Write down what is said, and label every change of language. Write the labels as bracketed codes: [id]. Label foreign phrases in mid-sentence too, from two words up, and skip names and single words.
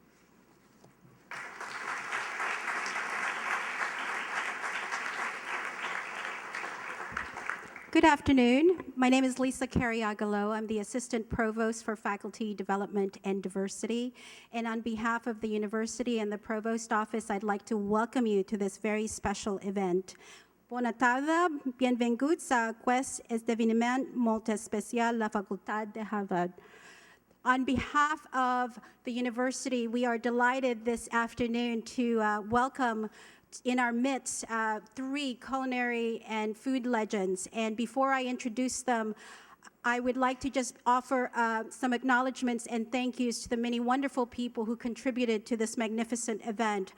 [en] Good afternoon. My name is Lisa Carriagalo. I'm the Assistant Provost for Faculty Development and Diversity. And on behalf of the university and the Provost Office, I'd like to welcome you to this very special event. [ca] Bona tarda, bienvenguts a aquest esdeveniment molt especial la Facultat de Harvard. [en] On behalf of the university, we are delighted this afternoon to welcome in our midst 3 culinary and food legends. And before I introduce them, I would like to just offer some acknowledgments and thank yous to the many wonderful people who contributed to this magnificent event.